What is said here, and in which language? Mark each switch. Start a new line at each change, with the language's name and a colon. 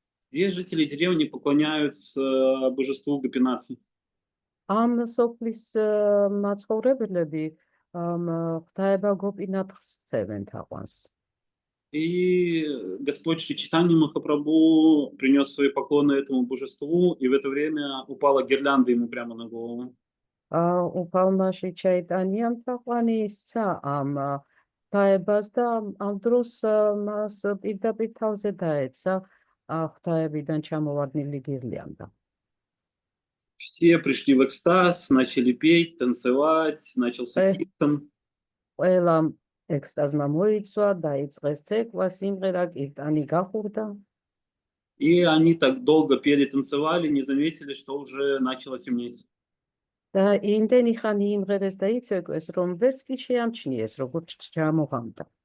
Russian: Где жители деревни поклоняются божеству Гопинатхи.
Georgian: ამ სოფლის მაცხოვრებლები ღვთაება გოპინათხს სცემენ თაყვანს.
Russian: И Господь Шри Чайтанья Махапрабху принес свои поклоны этому божеству, и в это время упала гирлянда ему прямо на голову.
Georgian: უფალმა Შრი ჩაიტანიამ თაყვანი ისცა ამ ღვთაებას და ამ დროს მას პირდაპირ თავზე დაეცა ღვთაებიდან ჩამოვარდნილი გირლიანდა.
Russian: Все пришли в экстаз, начали петь, танцевать, начался киртан.
Georgian: ყველამ экстазმა მოიცვა, დაიწყეს ცეკვა, სიმღერა, კირტანი გახურდა.
Russian: И они так долго пели, танцевали, не заметили, что уже начало темнеть.
Georgian: და იმდენი ხანი იმღერეს და იცეკვეს, რომ ვერც კი შეამჩნიეს, როგორც ჩამოღამდა.